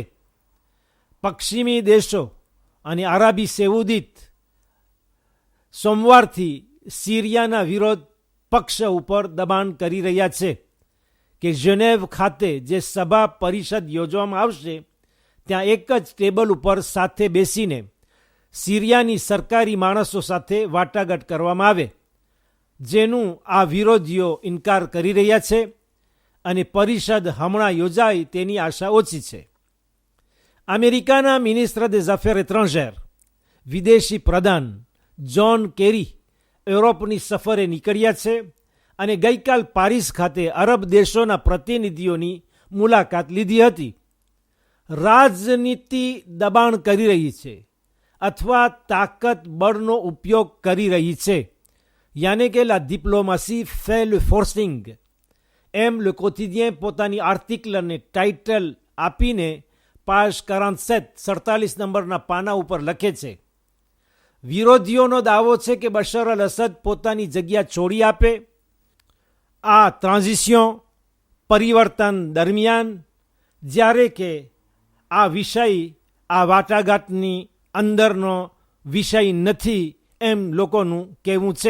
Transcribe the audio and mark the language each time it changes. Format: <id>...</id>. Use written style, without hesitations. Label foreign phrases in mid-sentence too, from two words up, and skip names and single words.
<gu>પશ્ચિમી દેશો અને આરબી સેઉદીત સોમવારથી સિરિયાના વિરોધ પક્ષ ઉપર દબાણ કરી રહ્યા છે કે ઝેનેવ ખાતે જે સભા પરિષદ યોજવામાં આવશે, ત્યાં એક જ ટેબલ ઉપર સાથે બેસીને સિરિયાની સરકારી માણસો સાથે વાટાઘાટ કરવામાં આવે, જેનું આ વિરોધીઓ ઇનકાર કરી રહ્યા છે અને પરિષદ હમણાં યોજાય તેની આશા ઓછી છે. અમેરિકાના મિનિસ્ટર</gu> <fr>des Affaires étrangères</fr> <gu>વિદેશી પ્રધાન જ્હોન કેરી યુરોપની સફરે નીકળ્યા છે અને ગઈકાલ પારિસ ખાતે અરબ દેશોના પ્રતિનિધિઓની મુલાકાત લીધી હતી. રાજનીતિ દબાણ કરી રહી છે અથવા તાકાત બળનો ઉપયોગ કરી રહી છે, યાને કે</gu> <fr>la diplomatie fait le forcing,</fr> <gu>એમ le quotidien પોતાની આર્ટિકલને ટાઇટલ આપીને પાજ 47 નંબરના પાના ઉપર લખે છે. વિરોધીઓનો દાવો છે કે બશર અલ અસદ પોતાની જગ્યા છોડી આપે. આ ટ્રાન્ઝિશન પરિવર્તન દરમિયાન, જ્યારે કે આ વિષય આ વાટાઘાટની અંદરનો વિષય નથી, એમ લોકોનું કહેવું છે.</gu>